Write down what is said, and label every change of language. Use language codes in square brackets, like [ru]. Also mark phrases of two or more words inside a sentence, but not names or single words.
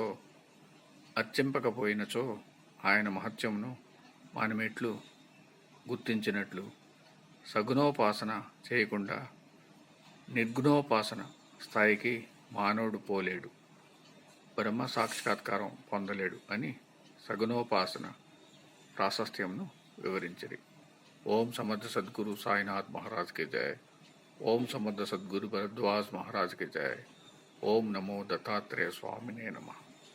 [te] అర్చింపకపోయినచో ఆయన మహత్యమును మనమెట్లు గుర్తించినట్లు సగుణోపాసన చేయకుండా నిర్గుణోపాసన స్థాయికి మానవుడు పోలేడు, బ్రహ్మ సాక్షాత్కారం పొందలేడు అని సగుణోపాసన ప్రాశస్త్యంను వివరించిరి. [hi] ओम समर्थ सद्गुरु साईनाथ महाराज के जय। ओम समर्थ सद्गुरु भरद्वाज महाराज के जय। [sa] ओम नमो दत्तात्रेय स्वामिने नमः।